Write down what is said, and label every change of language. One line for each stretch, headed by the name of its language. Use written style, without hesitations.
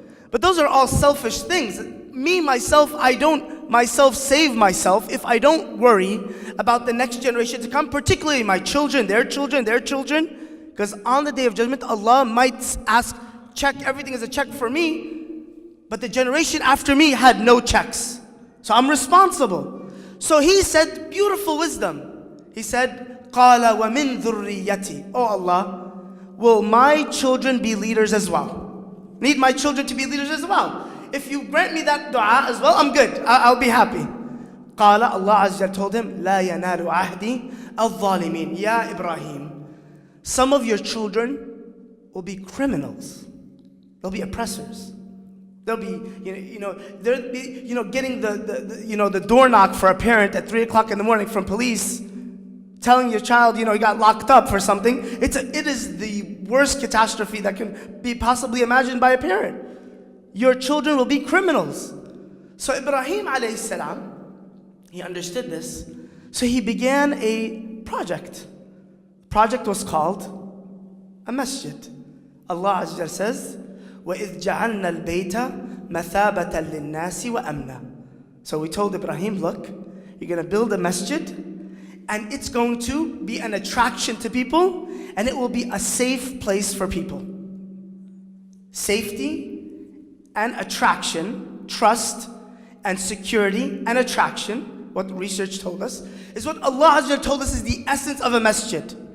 English: But those are all selfish things. Me, myself, I don't myself save myself if I don't worry about the next generation to come, particularly my children, their children, their children. Because on the Day of Judgment, Allah might ask, check, everything is a check for me, but the generation after me had no checks. So I'm responsible. So he said beautiful wisdom. He said,
Arabic: قَالَ وَمِن ذُرِّيَّتِي.
English: Oh Allah, will my children be leaders as well? Need my children to be leaders as well. If you grant me that dua as well, I'm good. I'll be happy.
Arabic: قال,
English: Allah Azza told him,
Arabic: لا ينال عهدي الظالمين.
English: Ya Ibrahim, some of your children will be criminals. They'll be oppressors. They'll be, they'll be, getting the door knock for a parent at 3 o'clock in the morning from police, telling your child, he got locked up for something. It is the worst catastrophe that can be possibly imagined by a parent. Your children will be criminals. So Ibrahim alayhi salam, he understood this. So he began a project. The project was called a masjid. Allah Azza wa Jalla says,
Arabic: وَإِذْ جَعَلْنَا الْبَيْتَ مَثَابَةً لِلنَّاسِ وَأَمْنًا.
English: So we told Ibrahim, look, you're going to build a masjid, and it's going to be an attraction to people, and it will be a safe place for people. Safety and attraction, trust and security and attraction, what research told us, is what Allah Azza wa Jalla told us is the essence of a masjid.